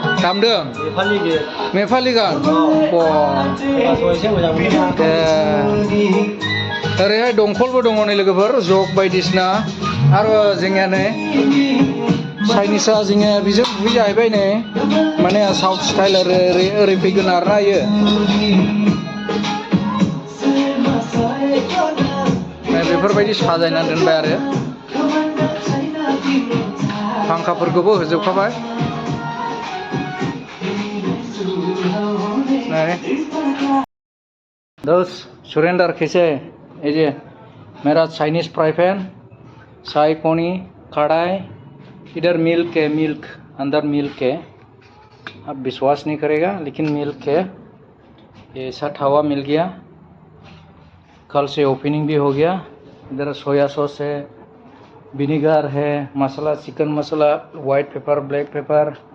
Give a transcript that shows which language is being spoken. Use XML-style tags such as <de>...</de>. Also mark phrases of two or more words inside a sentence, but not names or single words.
<brx>नेपालि गान ओरैहाय दंखलबो दङ नै लोगोफोर जग बायदिसिना आरो जोंनिया नै चाइनिसा जोंनिया बेजों बुयै जाहैबाय नै माने</brx> <en>South style</en> <brx>ओरै फैगोन आरोना इयो बेफोरबायदि साजायना दोनबाय आरो फांखाफोरखौबो होजोबखाबाय</brx> <hi>दोस्त सुरेंदर कैसे ये मेरा चाइनीज फ्राई पैन शाही पनी कढ़ाई इधर मिल्क है अंदर मिल्क है आप विश्वास नहीं करेगा लेकिन मिल्क है ये ऐसा तवा मिल गया कल से ओपनिंग भी हो गया इधर</hi> <en>soy sauce</en> <hi>है विनेगर है मसाला</hi> <en>chicken masala white pepper black pepper</en>